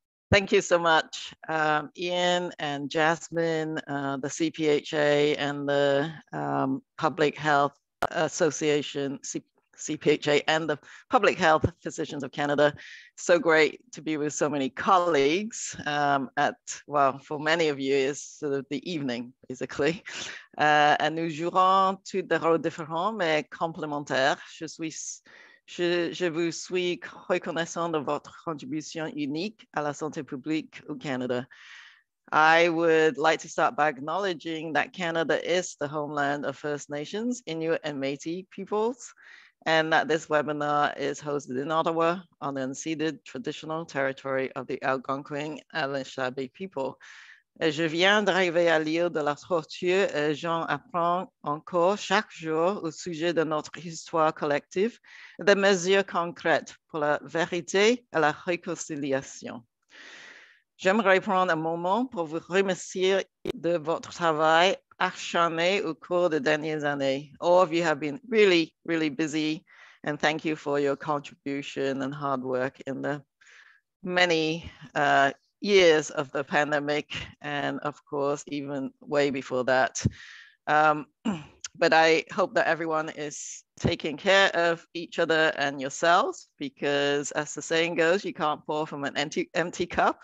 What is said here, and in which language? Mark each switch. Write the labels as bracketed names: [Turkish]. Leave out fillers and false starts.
[English] Thank you so much, Ian and Jasmine, the CPHA and the Public Health Association, CPHA and the Public Health Physicians of Canada. So great to be with so many colleagues well, for many of you, it's sort of the evening, basically. [French] Et nous jouerons tous des rôles différents, mais complémentaires. Je vous suis reconnaissant de votre contribution unique à la santé publique au Canada. [English] I would like to start by acknowledging that Canada is the homeland of First Nations, Inuit and Métis peoples, and that this webinar is hosted in Ottawa on the unceded traditional territory of the Algonquin and Anishinaabe people. [French] Je viens d'arriver à l'île de la Tortue et j'en apprends encore chaque jour au sujet de notre histoire collective et des mesures concrètes pour la vérité et la réconciliation. J'aimerais prendre un moment pour vous remercier de votre travail acharné au cours des dernières années. [English] All of you have been really, really busy, and thank you for your contribution and hard work in the many years of the pandemic, and of course, even way before that. But I hope that everyone is taking care of each other and yourselves, because as the saying goes, you can't pour from an empty cup.